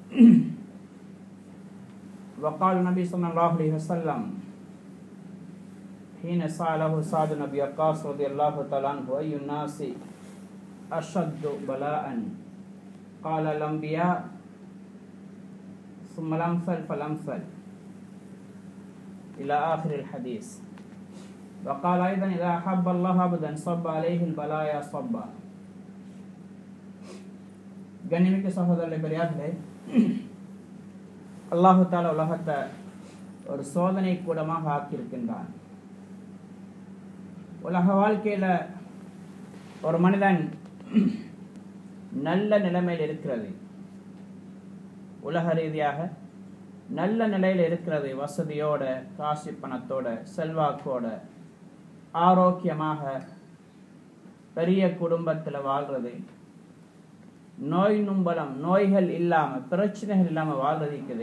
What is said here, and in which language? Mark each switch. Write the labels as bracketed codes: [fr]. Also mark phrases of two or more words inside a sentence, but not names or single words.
[ar] وقال النبي صلى الله عليه وسلم حين سأله سعد بن أبي وقاص رضي الله تعالى عنه أي الناس أشد بلاء قال الأنبياء ثم الأمثل فالأمثل إلى آخر الحديث. وقال أيضا إذا أحب الله عبدا صب عليه البلايا صبا. [ta] கண்ணியமிக்க சகோதரர்களே பெரியார்களே, [ar] الله تعالى [ta] உலகத்தை ஒரு சோதனை கூடமாக ஆக்கியிருக்கின்றான். உலக வாழ்க்கையில ஒரு மனிதன் நல்ல நிலைமையில் இருக்கிறது, உலக ரீதியாக நல்ல நிலையில் இருக்கிறது, வசதியோட காசு பணத்தோட செல்வாக்கோட ஆரோக்கியமாக பெரிய குடும்பத்தில் வாழ்றது, நோய் நும்பலம் நோய்கள் இல்லாம பிரச்சனைகள் இல்லாம வாழ்றது இருக்குது.